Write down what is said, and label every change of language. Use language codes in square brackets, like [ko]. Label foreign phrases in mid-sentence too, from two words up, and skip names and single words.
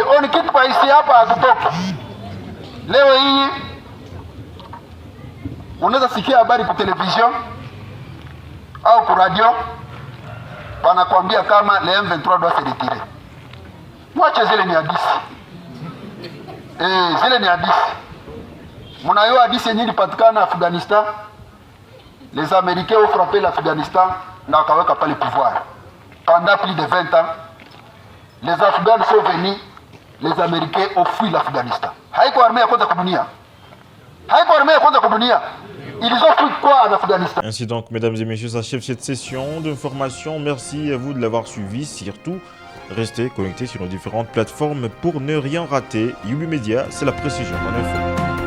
[sw] Oni kitu pa isi hapa hatutoki. Leo hii unaweza sikia habari kwa television au kwa radio wanakuambia kama [fr] le M23 doit se retirer. [sw] Mwache zile ni hadisi. Zile ni hadisi. Mnayo hadisi yenyewe ilipatikana Afghanistan. [fr] Les Américains ont frappé l'Afghanistan [sw] na wakaweka pale [fr] pouvoir. Pendant plus de 20 ans, les Afghans sont venus, les Américains ont fui l'Afghanistan. [sw] Haiko armée ya kwanza kwa dunia. [fr] Ils ont fui quoi en Afghanistan? Ainsi donc, mesdames et messieurs, s'achève cette session d'information. Merci à vous de l'avoir suivi. Surtout, restez connectés sur nos différentes plateformes pour ne rien rater. Yubi Media, c'est la précision en info.